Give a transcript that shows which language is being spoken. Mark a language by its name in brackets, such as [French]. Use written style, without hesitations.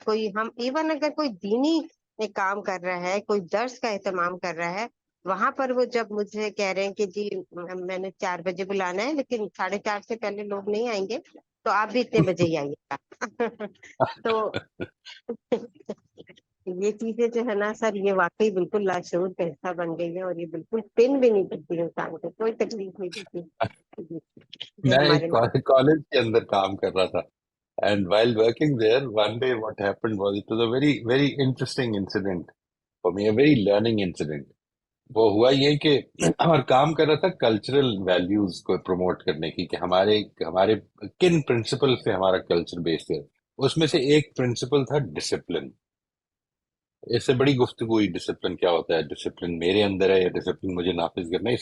[Urdu] کوئی ہم ایون اگر کوئی دینی کام کر رہا ہے کوئی درس کا اہتمام کر رہا ہے وہاں پر وہ جب مجھے کہہ رہے ہیں کہ جی میں نے 4 بجے بلانا ہے لیکن 4:30 سے پہلے لوگ نہیں آئیں گے تو آپ بھی اتنے بجے ہی آئیے گا. تو یہ چیزیں جو ہے نا سر یہ واقعی بالکل لاشعور کا حصہ بن گئی ہے اور یہ بالکل پن بھی نہیں کرتی انسان کو کوئی تکلیف نہیں دیتی. یہ میں ہمارے ایک کالج کے اندر کام کر رہا تھا [English] and while working there one day what happened was it was a very very interesting incident for me a very learning incident. [Urdu] وہ ہوا یہ کہ اور کام کر رہا تھا کلچرل ویلیوز کو پروموٹ کرنے کی کہ ہمارے کن پرنسپل سے ہمارا کلچر بیسڈ ہے. اس میں سے ایک پرنسپل تھا ڈسپلن. اس سے بڑی گفتگو ہوئی ڈسپلن کیا ہوتا ہے ڈسپلن میرے اندر ہے یا ڈسپلن مجھے نافذ کرنا ہے.